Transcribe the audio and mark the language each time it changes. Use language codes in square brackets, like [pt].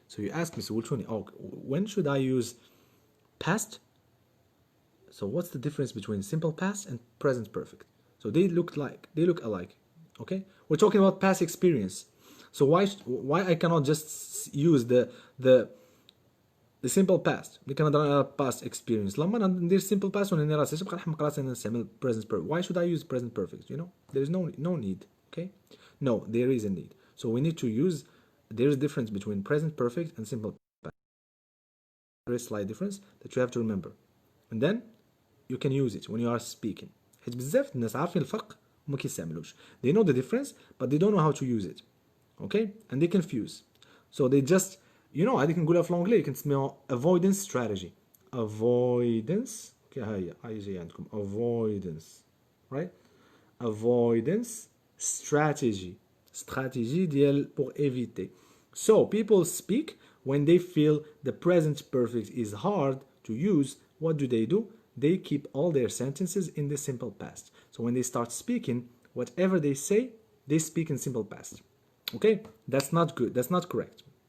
[en] So you ask me, so when should I use past? So what's the difference between simple past and present perfect? So they look alike. Okay? We're talking about past experience. So why I cannot just use the simple past? [ar] اللي كنهضر على past experience. لما ندير simple past ونني راسي نبقى نحمق راسي نستعمل present perfect. [en] Why should I use present perfect? You know, there is no need. Okay? No, there is a need. So we need to use. There is a difference between present perfect and simple past. Very slight difference that you have to remember, and then you can use it when you are speaking. [ar] حيت بزاف الناس عارفين الفرق وما كيستعملوش. [en] They know the difference but they don't know how to use it. Okay? And they confuse. So they just, you know, [ar] هذه كنقولها في الانجلي كنسميوها [en] avoidance strategy. Avoidance. [ar] Okay, هاي جاي عندكم avoidance. [en] Right? Avoidance strategy. [fr] Stratégie ديال pour éviter. [en] So people speak when they feel the present perfect is hard to use. What do? They keep all their sentences in the simple past. So when they start speaking, whatever they say, they speak in simple past. Okay? That's not good. That's not correct.